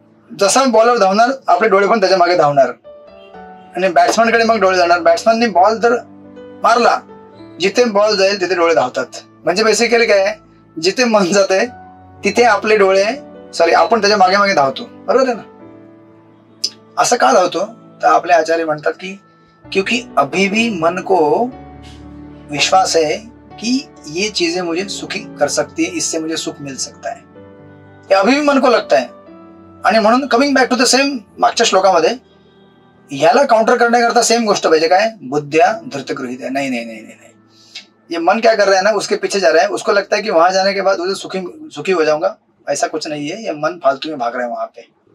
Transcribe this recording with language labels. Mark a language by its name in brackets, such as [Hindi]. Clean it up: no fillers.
[Marathi] जसा बॉलर धावणार आपले डोळे पण त्याच्या मागे धावणार आणि बॅट्समॅनकडे मग डोळे जाणार. बॅट्समॅनने बॉल जर मारला, जिथे बॉल जाईल तिथे डोळे धावतात. म्हणजे बेसिकली काय, जिथे मन जाते तिथे आपले डोळे आपण त्याच्या मागे मागे धावतो, बरोबर आहे ना? असं का धावतो? तर आपले आचार्य म्हणतात की [Hindi] क्योंकि अभी भी मन को विश्वास है कि ये चीजें मुझे सुखी कर सकती है, इससे मुझे सुख मिल सकता है, हे अभी भी मन को लगता है. [Marathi] आणि म्हणून [English] coming back to the same [Marathi] मागच्या श्लोकामध्ये ह्याला काउंटर करण्याकरता सेम गोष्ट पाहिजे. काय? बुद्ध्या धृत गृहीत है. [Hindi] नहीं नहीं नहीं नहीं, ये मन क्या कर रहा है ना, उसके पीछे जा रहा है. उसको लगता है कि वहां जाने के बाद उसे सुखी हो जाऊंगा. ऐसा कुछ नहीं है, ये मन फालतू में भाग रहा है वहां पे.